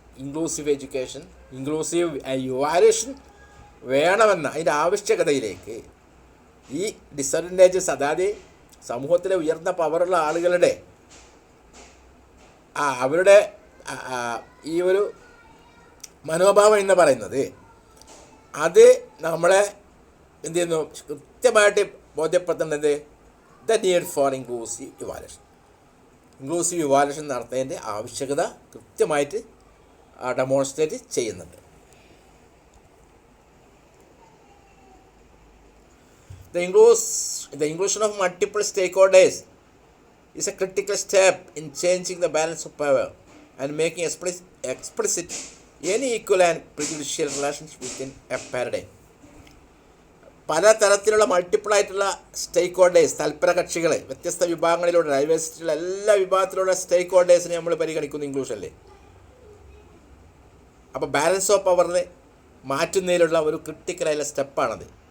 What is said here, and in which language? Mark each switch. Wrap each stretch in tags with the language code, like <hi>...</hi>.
<ml>Inclusive education, inclusive evaluation വേണമെന്ന അതിൻ്റെ ആവശ്യകതയിലേക്ക് ഈ ഡിസഡ്വാൻറ്റേജസ്, അതായത് സമൂഹത്തിലെ ഉയർന്ന പവറുള്ള ആളുകളുടെ അവരുടെ ഈ ഒരു മനോഭാവം എന്ന് പറയുന്നത് അത് നമ്മളെ എന്ത് ചെയ്യുന്നു, കൃത്യമായിട്ട് ബോധ്യപ്പെടുത്തേണ്ടത്</ml> <en>The need for inclusive evaluation.</en> <ml>Inclusive evaluation നടത്തേണ്ട ആവശ്യകത കൃത്യമായിട്ട് ഡെമോൺസ്ട്രേറ്റ് ചെയ്യുന്നുണ്ട്.</ml> <en>The inclusion of multiple stakeholders is a critical step in changing the balance of power and making explicit any equal and prejudicial relationship within a paradigm.</en> <ml>പല തരത്തിലുള്ള മൾട്ടിപ്പിളായിട്ടുള്ള സ്റ്റേക്ക് holders, തൽപര കക്ഷികൾ, വ്യത്യസ്ത വിഭാഗങ്ങളിലൂടെ ഡൈവേഴ്സിറ്റിയുള്ള എല്ലാ വിഭാഗത്തിലുള്ള സ്റ്റേക്ക് ഹോൾഡേഴ്സിനെ നമ്മൾ പരിഗണിക്കുന്നു ഇൻക്ലൂഷനിൽ. അപ്പോൾ ബാലൻസ് ഓഫ് പവറിനെ മാറ്റുന്നതിലുള്ള ഒരു ക്രിട്ടിക്കലായുള്ള സ്റ്റെപ്പാണത്.</ml>